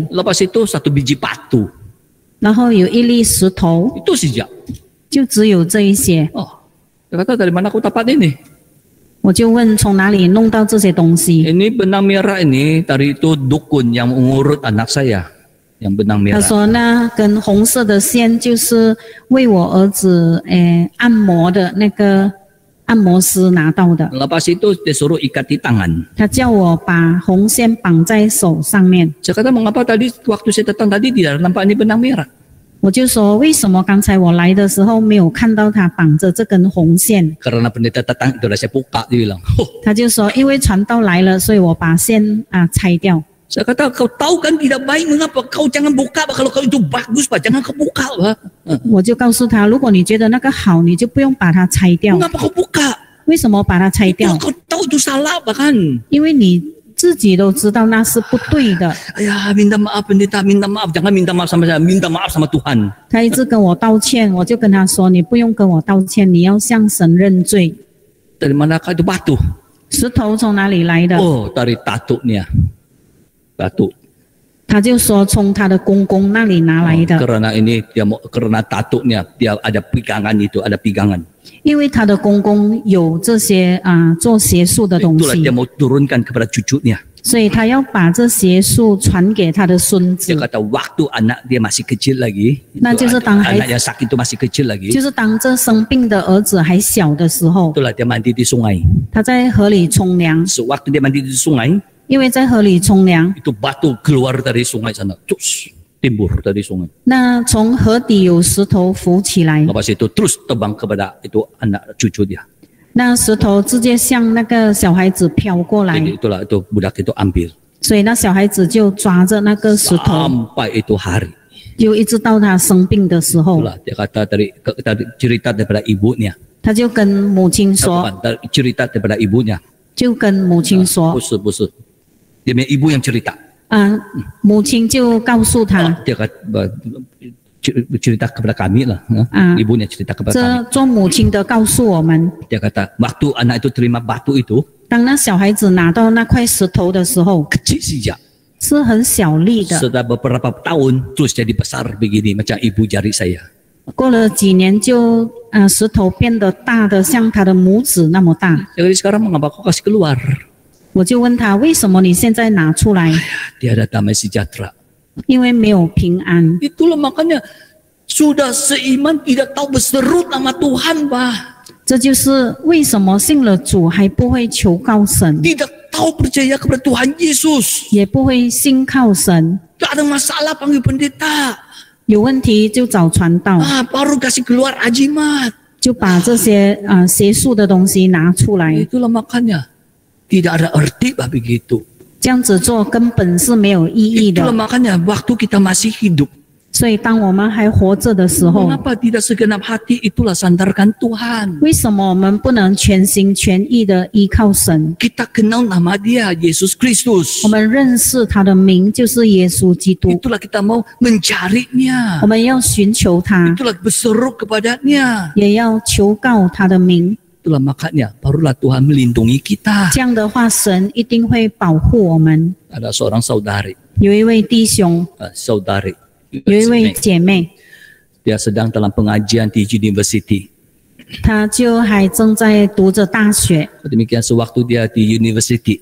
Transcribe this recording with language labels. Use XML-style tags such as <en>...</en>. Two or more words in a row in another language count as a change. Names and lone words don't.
<ms>Lepas itu satu biji batu.</ms> <zh>然后有一粒石头，</zh> <ms>Itu saja.</ms> <zh>就只有这一些。</zh> <ms>Dia kata dari mana aku dapat ini?</ms> <zh>我就问从哪里弄到这些东西？</zh> <ms>Ini benang merah ini dari itu dukun yang mengurut anak saya. Yang benang</ms> <zh>他</zh> <ms>merah.</ms> <zh>说那根红色的线就是为我儿子按摩的那个按摩师拿到的。</zh> <ms>Lepas itu dia suruh ikat di tangan.</ms> <zh>他叫我把红线绑在手上面，</zh> <ms>Saya kata mengapa tadi waktu saya datang tadi tidak nampak ini benang merah?</ms> <zh>我就说为什么刚才我来的时候没有看到他绑着这根红线？</zh> <ms>Karena pendeta datang itu saya buka, dia bilang.</ms> <zh>他就说因为传道来了，所以我把线拆掉。</zh> <ms>Saya kata kau tahu kan tidak baik, mengapa kau jangan buka? Kalau kau itu bagus pak, jangan kau buka pak.</ms> <zh>我就告诉他，如果你觉得那个好，你就不用把它拆掉。</zh> <ms>Mengapa kau buka?</ms> <zh>为什么把它拆掉？</zh> <ms>Kau tahu itu salah bahkan.</ms> <zh>因为你自己都知道那是不对的。</zh> <ms>Ayah minta maaf pendeta, minta maaf, jangan minta maaf sama saya, minta maaf sama Tuhan.</ms> <zh>他一直跟我道歉，我就跟他说：“你不用跟我道歉，你要向神认罪。</zh> <ms>Dari manakah itu batu? ”</ms> <zh>石头从哪里来的？</zh> <ms>Oh, dari tatuknya. Batu.</ms> <zh>他就说从他的公公那里拿来的。</zh> <ms>Karena ini dia mau karena tatuknya dia ada pegangan itu, ada pegangan.</ms> <zh>因为他的公公有这些做邪术的东</zh> <ms>Itulah</ms> <zh>西</zh> <ms>dia，mau turunkan kepada cucunya.</ms> <zh>所以他要把这邪术传给他的孙</zh> <ms>Dia</ms> <zh>子。</zh> <ms>kata waktu anak dia masih kecil lagi, Nah, itu justru tang anak hai- yang sakit itu masih kecil lagi,</ms> <zh>就是当这生病的儿子还小的时候，</zh> <ms>itulah dia mandi di sungai.</ms> <zh>他在河里冲凉，</zh> <ms>Sewaktu dia mandi di sungai,</ms> <zh>因为在河里冲凉，</zh> <ms>itu batu keluar dari sungai sana, terus timbur dari sungai.</ms> <zh>那从河底有石头浮起来，</zh> <ms>Lepas itu terus terbang kepada itu anak cucu dia.</ms> <zh>那石头直接向那个小孩子飘过来，</zh> <ms>Jadi itulah itu budak itu ambil</ms> <zh>所以那小孩子就抓着那个石头，</zh> <ms>sampai itu hari.</ms> <zh>就一直到他生病的时候，</zh> <ms>Itulah dia kata tadi cerita daripada ibunya.</ms> <zh>他就跟母亲说，</zh> <ms>Bukan, cerita daripada ibunya.</ms> <zh>就跟母亲说，</zh> <ms>Bos. Dia punya ibu yang cerita.</ms> <zh>母亲就告诉他，</zh> <ms>Dia kata cerita kepada kami lah. Ibunya cerita kepada</ms> <zh>这</zh> <ms>kami.</ms> <zh>做母亲的告诉我们，</zh> <ms>Dia kata waktu anak itu terima batu itu</ms> <zh>当那小孩子拿到那块石头的时候，</zh> <ms>kecil saja.</ms> <zh>是很小粒的。</zh> <ms>Setelah beberapa tahun terus jadi besar begini macam ibu jari saya.</ms> <zh>过了几年就，石头变得大的像他的拇指那么大。</zh> <ms>Jadi sekarang mengapa kau kasih keluar?</ms> <zh>我就问他，为什么你现在拿出来？</zh> <ms>Tiada damai sejahtera.</ms> <zh>因为没有平安。</zh> <ms>Itulah makanya sudah seiman tidak tahu berseru nama Tuhan, Pak.</ms> <zh>这就是为什么信了主还不会求告神，</zh> <ms>Tidak tahu percaya kepada Tuhan Yesus.</ms> <zh>也不会信靠神。</zh> <ms>Tak ada masalah panggil pendeta.</ms> <zh>有问题就找传道，</zh> <ms>Baru kasih keluar ajimat.</ms> <zh>就把这些邪术的东西拿出来。</zh> <ms>Itulah makanya tidak ada arti Pak begitu.</ms> <zh>这样子做根本是没有意义</zh> <ms>Itulah</ms> <zh>的。</zh> <ms>makanya waktu kita masih hidup.</ms> <zh>所以当我们还活着的时候，</zh> <ms>Mengapa tidak segenap hati itulah sandarkan Tuhan.</ms> <zh>为什么我们不能全心全意的依靠神？</zh> <ms>Kita kenal nama dia, Yesus Kristus.</ms> <zh>我们认识他的名就是耶稣基督，</zh> <ms>Itulah kita mau mencarinya.</ms> <zh>我们要寻求他，</zh> <ms>Itulah berseru kepadanya.</ms> <zh>也要求告他的名。</zh> <ms>Itulah makanya barulah Tuhan melindungi kita.</ms> <zh>这样的话，神一定会保护我们。</zh> <ms>Ada seorang saudari,</ms> <zh>有一位弟兄，</zh> <ms>saudari,</ms> <zh>有一位姐妹，</zh> <ms>dia sedang dalam pengajian di university.</ms> <zh>她就还正在读着大学。</zh> <ms>Demikian sewaktu dia di university,</ms>